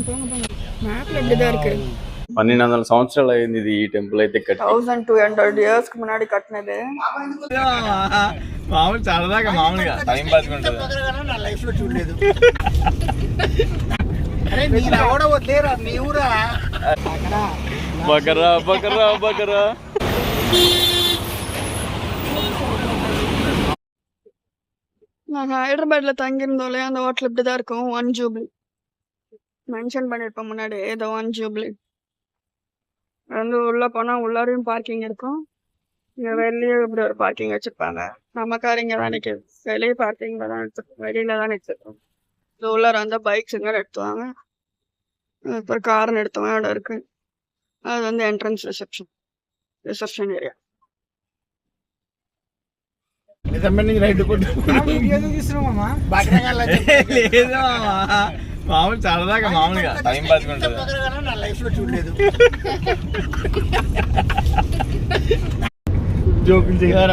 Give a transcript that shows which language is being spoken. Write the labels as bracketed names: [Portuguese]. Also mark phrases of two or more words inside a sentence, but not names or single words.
[Telugu] 1200 సంవత్సరాలు అయింది ఇది. ఈ టెంపుల్ అయితే 1200 years మున్నాడి కట్టినదే. మామూలు సరదాగా మామూలుగా [English] time pass [Telugu] ఉంటుంది. నా లైఫ్ లో చూడలేదు. అరే మీరు ఎవడో వద్దేరా మీ ఊరా? బకరా బకరా బకరా. [Tamil] நாங்கள் ஹைதராபாத்தில் தங்கியிருந்தோம் அந்த ஹோட்டல் இப்படி தான் இருக்கும். 1 ஜூப்ளி மென்ஷன் பண்ணியிருப்போம் முன்னாடி. ஏதோ 1 ஜூப்ளி வந்து உள்ளே போனால் உள்ளாரையும் பார்க்கிங் இருக்கும். இங்கே வெளியே இப்படி ஒரு பார்க்கிங் வச்சுருப்பாங்க. நம்ம கார் இங்கே தான் நிற்கிது. வெளியே பார்க்கிங்கில் தான் எடுத்துருக்கோம், வெளியில் தான் நிறுத்திருக்கோம். இது உள்ளார வந்தால் பைக்ஸ் இங்கே எடுத்துவாங்க. அப்புறம் கார்னு எடுத்தவங்க இடம் இருக்குது. அது வந்து [English] entrance reception area. [Telugu] మామూలు సరదాగా మామూలుగా [English] time pass [Telugu] ఉంటుంది. నా లైఫ్ లో చూడలేదు. జోకులు చేయరా?